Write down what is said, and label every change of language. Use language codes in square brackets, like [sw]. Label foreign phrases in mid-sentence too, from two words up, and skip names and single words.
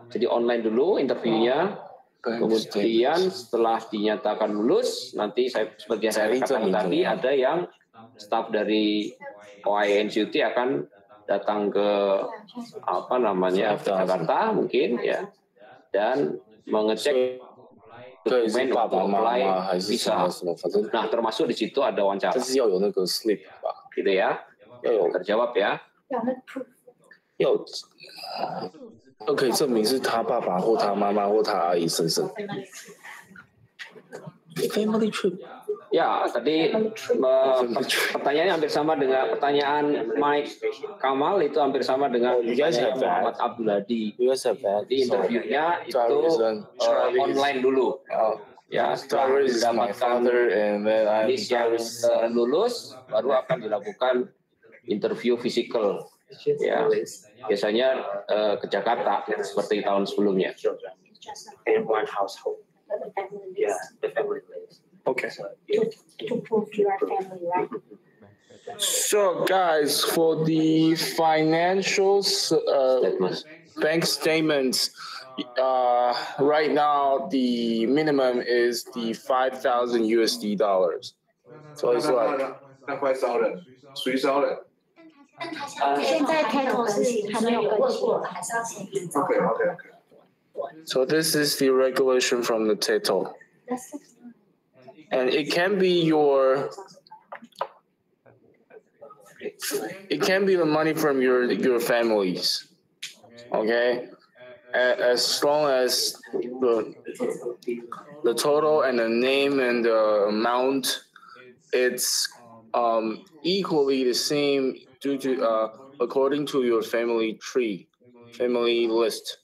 [id] Jadi online dulu interviewnya, kemudian setelah dinyatakan lulus, nanti seperti yang saya katakan tadi, ada yang staf dari OAI NCUT akan datang ke Jakarta mungkin, ya, dan mengecek dokumen untuk [en] apply visa. [id] Nah, termasuk di situ ada wawancara. Gitu ya. Terjawab ya. [zh] 可以证明是他爸爸或他妈妈或他阿姨身份。 [en] Family trip. [id] Ya, tadi pertanyaannya hampir sama dengan pertanyaan Mike Kamal, itu hampir sama dengan Muhammad Abdul Hadi. Jadi interviewnya itu online dulu. Ya, setelah mendapatkan list yang lulus, baru akan dilakukan interview fisikal. Ya, biasanya ke Jakarta seperti tahun sebelumnya. Okay. [en] To prove your family, right? So, guys, for the financial bank statements, right now the minimum is the $5,000 USD. So it's like 5,000， [zh] 谁烧的？现在 title 是还没有更新，还是要先依照。 [en] Okay. So this is the regulation from the TETO. And it can be the money from your families. Okay? As long as the total and the name and the amount, it's equally the same due to according to your family list.